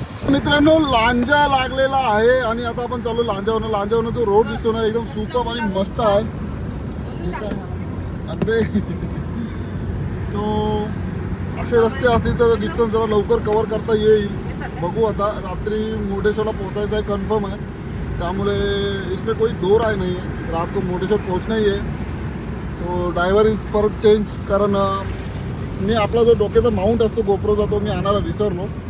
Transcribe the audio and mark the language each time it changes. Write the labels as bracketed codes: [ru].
[mr] मित्रांनो, लांजा लागलेला आहे आणि आता आपण चालू लांजावरनं. लांजावरनं जो रोड दिसतो ना, एकदम सुपर आणि मस्त आहे. अरे सो असे रस्ते असतील तर डिस्टन्स जरा लवकर कवर करता येईल. बघू आता. रात्री मुर्डेश्वरला पोहोचायचं आहे, कन्फर्म आहे. [hi] त्यामुळे इसमें कोई दो राय नहीं है, रात को मुर्डेश्वर पहुंचना ही है. [mr] सो ड्रायव्हर इज परत चेंज, कारण मी आपला जो डोक्याचा माउंट असतो गोप्रोचा तो मी आणायला विसरलो.